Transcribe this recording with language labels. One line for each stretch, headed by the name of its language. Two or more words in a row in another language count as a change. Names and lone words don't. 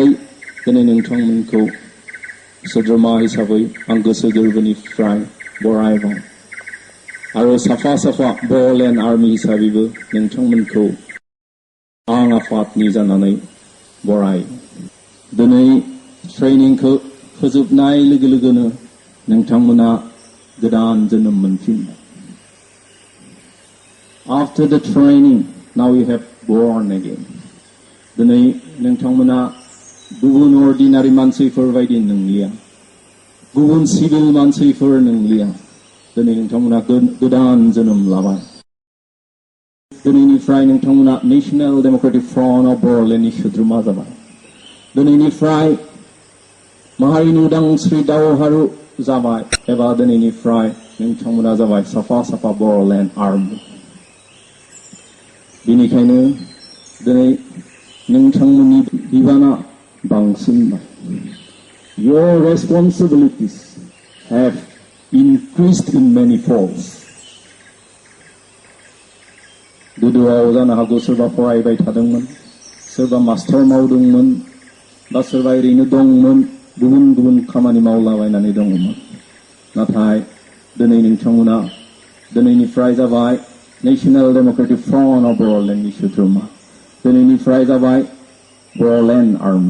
Bodo: दिनै नोंथांमोनखौ सोद्रोमा हिसाबै आं गोसो गोरबोनिफ्राय बरायबाय आरो साफा साफा बड'लेण्ड आर्मि हिसाबैबो नोंथांमोनखौ आं आफादनि जानानै बराय दिनै ट्रेनिंखौ फोजोबनाय लोगो लोगोनो नोंथांमोना गोदान जोनोम मोनफिनबाय।
English: After the training, now you have born again.
Bodo: दिनै नोंथांमोना गुबुन अर्डिनारि मानसिफोर बायदि नंलिया गुबुन सिभिल मानसिफोर नंलिया दिनै नोंथांमोना गोदान जोनोम लाबाय। दिनैनिफ्राय नोंथांमोना नेशनेल डेमोक्रेटिक फ्रन्ट अफ बड'लेण्डनि सोद्रोमा जाबाय। दिनैनिफ्राय माहारिनि उदांस्रि दावहारु जाबाय एबा दिनैनिफ्राय नोंथांमोना जाबाय साफा साफा बड'लेण्ड आर्मि। बेनिखायनो दिनै नोंथांमोननि बिबाना बांसिनबाय।
English: Your responsibilities have increased in many folds.
Bodo: गोदोआव जानो हागौ सोरबा फरायबाय थादोंमोन सोरबा मास्टार मावदोंमोन बा सोरबा ओरैनो दंमोन गुबुन गुबुन खामानि मावलाबायनानै दंमोन नाथाय दिनै नोंथांमोना दिनैनिफ्राय जाबाय नेशनेल डेमोक्रेटिक फ्रन्ट अफ बड'लेण्डनि सोद्रोमा दिनैनिफ्राय जाबाय बड'लेण्ड आर्मि।